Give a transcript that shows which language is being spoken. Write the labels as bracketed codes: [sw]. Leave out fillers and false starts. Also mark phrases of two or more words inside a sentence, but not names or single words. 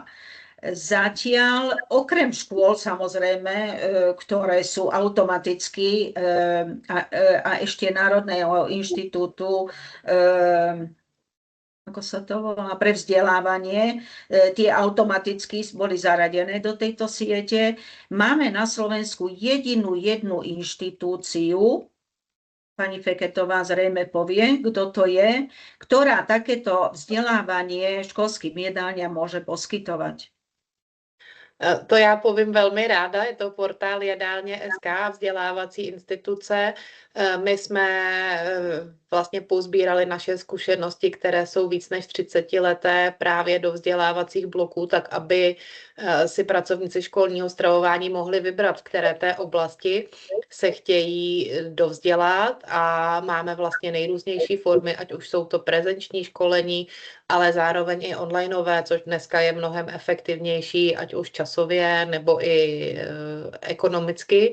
[sk] Zatiaľ, okrem škôl samozrejme, ktoré sú automaticky a ešte Národného inštitútu ako sa to volá, pre vzdelávanie, tie automaticky boli zaradené do tejto siete. Máme na Slovensku jednu inštitúciu, pani Feketová zrejme povie, kto to je, ktorá takéto vzdelávanie školským jedálniam môže poskytovať. [cs] To já povím velmi ráda, je to portál Jedálně.sk, vzdělávací instituce. My jsme vlastně pozbírali naše zkušenosti, které jsou víc než 30 leté právě do vzdělávacích bloků, tak aby si pracovníci školního stravování mohli vybrat, v které té oblasti se chtějí dovzdělat, a máme vlastně nejrůznější formy, ať už jsou to prezenční školení, ale zároveň i onlineové, což dneska je mnohem efektivnější, ať už časově nebo i ekonomicky.